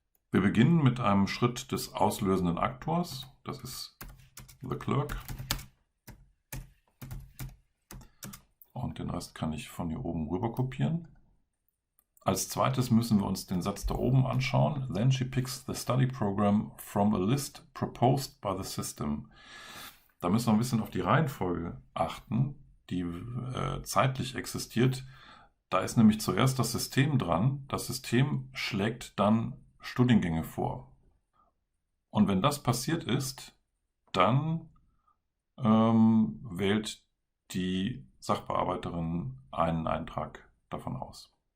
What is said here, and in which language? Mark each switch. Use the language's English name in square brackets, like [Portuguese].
[German] Wir beginnen mit einem Schritt des auslösenden Aktors, das ist the clerk. Und den Rest kann ich von hier oben rüber kopieren. Als zweites müssen wir uns den Satz da oben anschauen. [English] Then she picks the study program from a list proposed by the system. [German] Da müssen wir ein bisschen auf die Reihenfolge achten, die zeitlich existiert. Da ist nämlich zuerst das System dran. Das System schlägt dann Studiengänge vor. Und wenn das passiert ist, dann wählt die Sachbearbeiterin einen Eintrag davon aus.